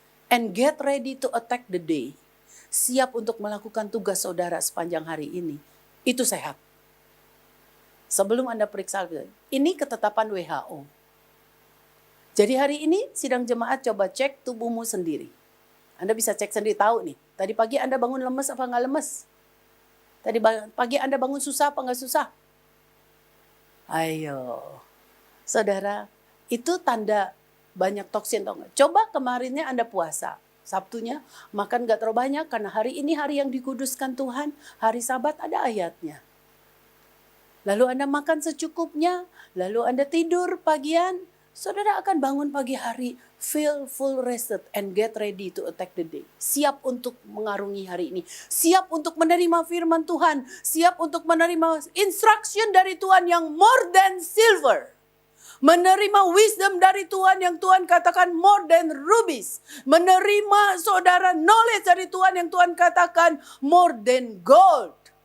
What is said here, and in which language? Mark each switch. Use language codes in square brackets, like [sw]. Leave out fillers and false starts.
[en] And get ready to attack the day. [id] Siap untuk melakukan tugas saudara sepanjang hari ini. Itu sehat. Sebelum Anda periksa, ini ketetapan WHO. Jadi hari ini sidang jemaat coba cek tubuhmu sendiri. Anda bisa cek sendiri, tahu nih. Tadi pagi Anda bangun lemes apa nggak lemes? Tadi pagi Anda bangun susah apa nggak susah? Ayo. Saudara, itu tanda banyak toksin. Coba kemarinnya Anda puasa. Sabtunya makan gak terlalu banyak karena hari ini hari yang dikuduskan Tuhan. Hari Sabat ada ayatnya. Lalu Anda makan secukupnya. Lalu Anda tidur pagian. Saudara akan bangun pagi hari. [en] Feel full rested and get ready to attack the day. [id] Siap untuk mengarungi hari ini. Siap untuk menerima firman Tuhan. Siap untuk menerima instruction dari Tuhan yang [en] more than silver. [id] Menerima wisdom dari Tuhan yang Tuhan katakan [en] more than rubies. [id] Menerima saudara knowledge dari Tuhan yang Tuhan katakan [en] more than gold.